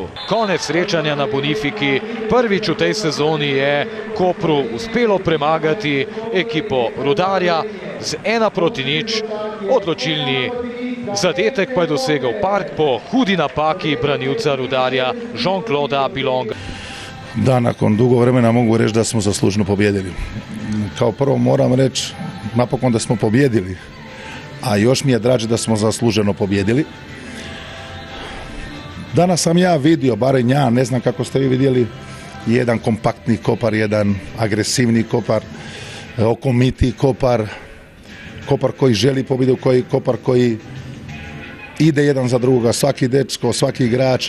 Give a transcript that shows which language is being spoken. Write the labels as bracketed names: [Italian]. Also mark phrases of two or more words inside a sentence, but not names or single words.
[Slovenian] Konec srečanja na Bonifiki, prvič v tej sezoni je Kopru uspelo premagati ekipo Rudarja z 1-0. Odločilni zadetek pa je dosegel Park po hudi napaki branilca Rudarja Jean-Clauda Bilonga. [Croatian] Da, nakon dugo vremena mogu reći da smo zaslužno pobjedili. Kao prvo moram reći napokon da smo pobjedili, a još mi je draže da smo zasluženo pobjedili. Danas sam ja vidio, barem ja, ne znam kako ste vi vidjeli, jedan kompaktni Kopar, jedan agresivni Kopar, okomitiji Kopar, Kopar koji želi pobjedu, Kopar koji ide jedan za drugoga, svaki dečko, svaki igrač.